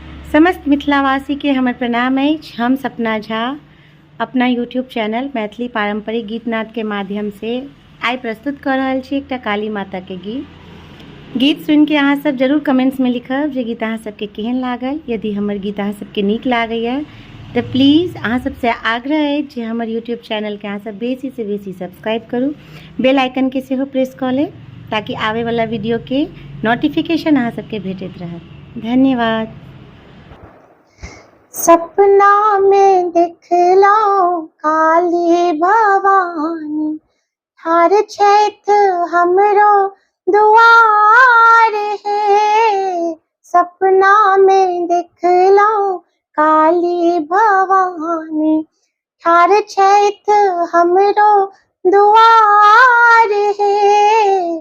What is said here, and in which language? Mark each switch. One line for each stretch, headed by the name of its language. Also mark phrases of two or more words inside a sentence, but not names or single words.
Maithili: समस्त मिथिलावासी के हमर प्रणाम अछि। हम सपना झा अपना यूट्यूब चैनल मैथिली पारंपरिक गीत नाद के माध्यम से आइ प्रस्तुत कर रहल छी एकटा काली माता के गीत सुनि के अहाँ सब जरूर कमेंट्स में लिखब जे गीत अहाँ सबके केहन लागल। यदि हमर गीत अहाँ सबके नीक लागैया तो प्लीज़ अहाँ सबसे आग्रह है जे हमर यूट्यूब चैनल के अहाँ सब बेसी से बेसी सब्सक्राइब करू, बेल आइकन के सेहो प्रेस कऽ ले ताकि आवे वाला वीडियो के नोटिफिकेशन अहाँ सबके भेटैत रहत। धन्यवाद। सपना में दिखलाओ काली भवानी, ठार छैठ हमरो दुआर है। सपना में दिखलाओ काली भवानी, ठार छैठ हमरो दुआर है।